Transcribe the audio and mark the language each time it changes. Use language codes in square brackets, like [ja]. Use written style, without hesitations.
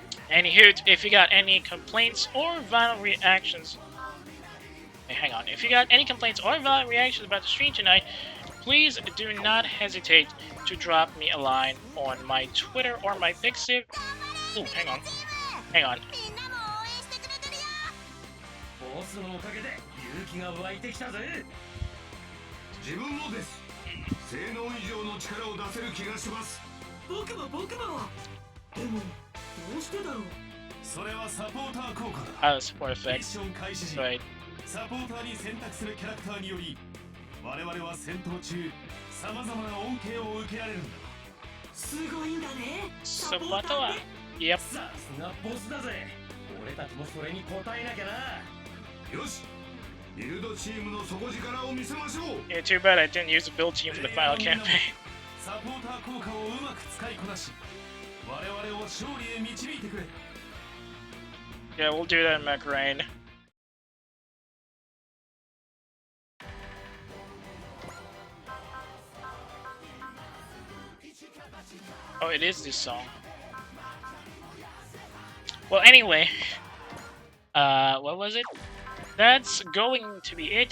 [en] Anywho, if you got any complaints or violent reactions, hang on. If you got any complaints or violent reactions about the stream tonight, please do not hesitate to drop me a line on my Twitter or my Pixiv. Oh, hang on. Hang on. [ja] ボスのおかげで勇気が湧いてきたぜ。自分もです。性能以上の力を出せる気がします。僕も。でもどうしてだろう。それはサポーター効果だ。 [en] Support [ja] ミッ [en] effects. [ja] ション開始時、 [en] Right. [ja] サポーターに選択するキャラクターにより、我々は戦闘中、さまざまな恩恵を受けられるんだ。すごいんだね。サポーターは、 [en] Yep. [ja] さすがボスだぜ。俺たちもそれに応えなきゃな。よし、ビルドチームの底力を見せましょう。 [en] Yeah, too bad I didn't use the build team for the final campaign. [ja] サポーター効果をうまく使いこなし、我々を勝利へ導いてくれ。 [en] Yeah, we'll do that in Mech Rain. Oh, it is this song. Well, anyway, what was it? That's going to be it.